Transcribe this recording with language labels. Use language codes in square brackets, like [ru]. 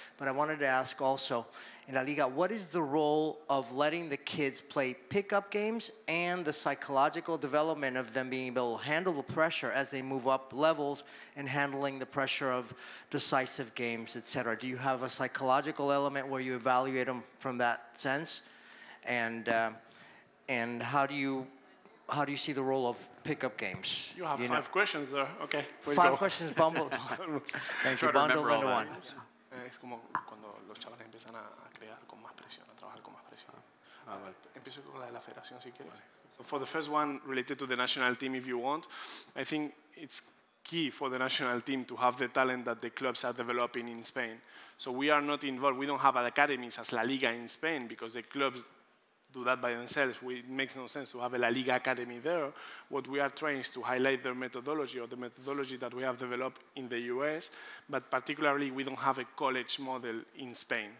[en] But I wanted to ask also, in La Liga, what is the role of letting the kids play pickup games and the psychological development of them being able to handle the pressure as they move up levels and handling the pressure of decisive games, etc.? Do you have a psychological element where you evaluate them from that sense? And how do you see the role of pickup games? You have 5 questions there. Okay. 5 questions bundled. Thank you. Bundled into one. [es] Es como cuando los chavales empiezan a crear con más presión, a trabajar con más presión. Empiezo con la de la federación si quieres. [en] So for the first one, related to the national team, if you want, I think it's key for the national team to have the talent that the clubs are developing in Spain. So we are not involved. We don't have academies as La Liga in Spain because the clubs do that by themselves. It makes no sense to have a La Liga academy there. What we are trying is to highlight their methodology or the methodology that we have developed in the US, but particularly we don't have a college model in Spain.